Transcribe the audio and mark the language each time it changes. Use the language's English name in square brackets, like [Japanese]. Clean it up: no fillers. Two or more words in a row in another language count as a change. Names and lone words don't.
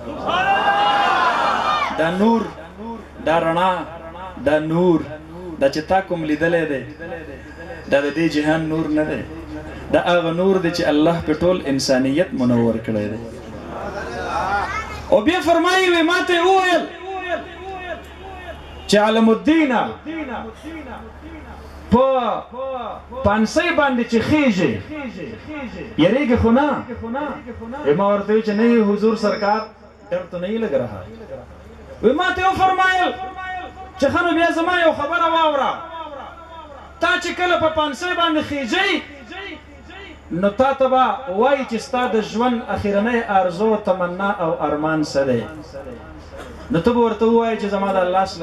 [Pashto] دا نور دا رڼا دا نور دا چې تا کوم لیدلی دی دا د دې جهان نور نه دی دا هغه نور دی چې الله په ټول انسانیت منور کړی دی او بیا فرمایي وی ما ته یې وویل چې علم الدینه په پانسۍ باندې چې خیږي یریږي خو نه ما ورته وی چې [Urdu] نہیں حضور سرکار ڈر تو نہیں لگ رہا [Pashto] وی ما ته وفرمایل چې ښه نو بیا زما یو خبره واوره تا چې کله په پانسۍ باندې خیږئ نو تا ته به وایي چې ستا د ژوند اخرنۍ ارزو تمنا او ارمان څه دی نو ته به ورته ووایې چې زما د الله لږ